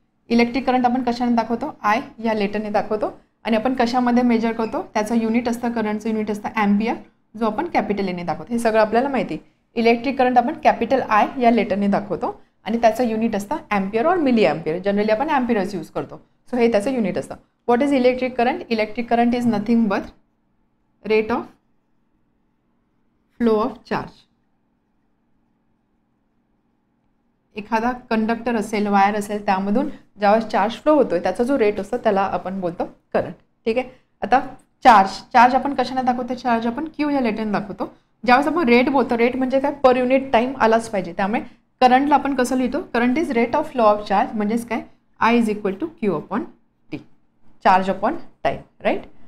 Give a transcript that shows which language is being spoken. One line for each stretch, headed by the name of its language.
Marathi: Electric current आपण कशाने दाखवतो, आय या लेटरने दाखवतो आणि आपण कशामध्ये मेजर करतो, त्याचं युनिट असतं, करंटचं युनिट असतं ॲम्पियर, जो आपण कॅपिटल एने दाखवतो. हे सगळं आपल्याला माहिती. इलेक्ट्रिक करंट आपण कॅपिटल आय या लेटरने दाखवतो आणि त्याचं युनिट असतं ॲम्पियर और मिली ॲम्पियर. जनरली आपण ॲम्पियरच यूज करतो. सो हे त्याचं युनिट असतं.
English: What is electric current. Electric current is nothing but rate of flow of charge.
Marathi: एखादा कंडक्टर असेल, वायर असेल, त्यामधून ज्यावेळेस चार्ज फ्लो होतोय त्याचा जो रेट असतो त्याला आपण बोलतो करंट. ठीक आहे, आता चार्ज आपण कशाने दाखवतो, चार्ज आपण क्यू या लेटरने दाखवतो. ज्यावेळेस आपण रेट बोलतो, रेट म्हणजे काय, पर युनिट टाइम आलाच पाहिजे. त्यामुळे करंटला आपण कसं लिहितो,
English: current is rate of flow of charge,
Marathi: म्हणजेच काय,
English: I is equal to Q upon T,
Marathi: charge upon time, right.